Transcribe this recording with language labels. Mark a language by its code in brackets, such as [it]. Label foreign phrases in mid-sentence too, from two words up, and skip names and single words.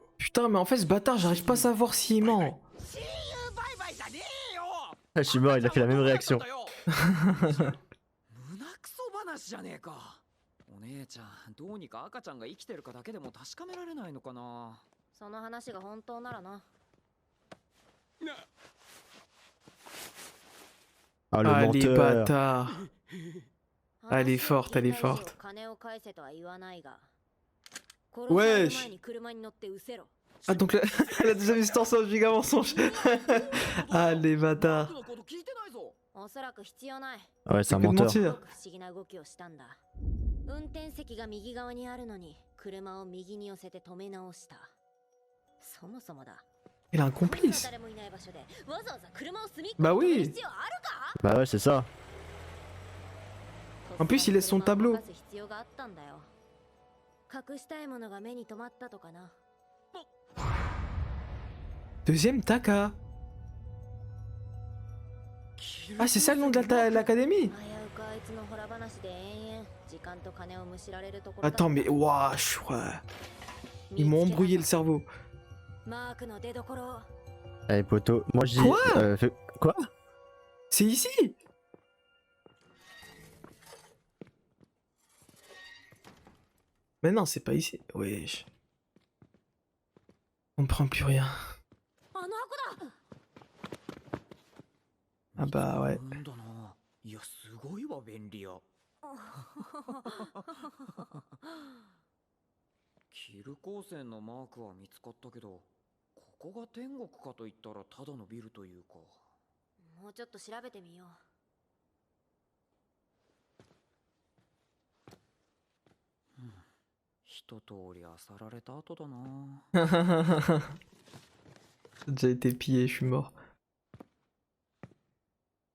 [fr] Putain, mais en fait, ce bâtard, j'arrive pas à savoir s'il ment. [ja] 親友バイバイじゃねえよ。 [fr] Ah, je suis mort, il a fait la même réaction. [ja] 胸クソ話じゃねえか。お姉ちゃん、どうにか赤ちゃんが生きてるかだけでも確かめられないのかな。その話が本当ならな。 [fr] Ah, le Ah, les menteur. bâtards. Elle est forte, elle est [ja] 話を聞い [fr] forte. [ja] た以上金を返せとは言わないが。 [fr] Wesh. [ja] 殺される前に車に乗って失せろ。 [fr] Ah, donc là, elle a déjà vu ce temps sans giga mensonge. Ah, les bâtards. [ja] のこと聞いてないぞ。おそらく必要ない。 [fr] Ouais, c'est un Que de menteur. [ja] すご [fr] mentir. [ja] く不思議な動きをしたんだ。運転席が右側にあるのに車を右に寄せて止め直した。そもそもだ。 [fr] Il a un complice. [ja] 誰もいない場所でわざわざ車を隅っこ [fr] Bah [ja] に止める [fr] oui. [ja] 必要あるか？ [fr] Bah ouais, c'est ça. En plus, il laisse son tableau. [ja] 車を動かす必要があったんだよ。隠したいものが目に留まったとかな。 [fr] Deuxième Taka. Ah, c'est ça le nom de l'académie? [ja] 危うくあいつのホラ話で延々時間と金をむしられるところだ。 [fr] Attends, mais wesh, ouais. Ils m'ont embrouillé le cerveau. [ja] マークの出所。 [fr] Allez, poteau. Moi, je dis. Quoi? Quoi? C'est ici? Mais non, c'est pas ici. Wesh. On prend plus rien. [ja] あの箱だ。 [fr] Ah bah ouais. [ja] なんだな。いや、すごいわ、便利屋。キル光線のマークは見つかったけど、ここが天国かと言ったらただのビルというか。もうちょっと調べてみよう。一通り漁られた後だな。 [fr] J'ai déjà été pillé, je suis mort.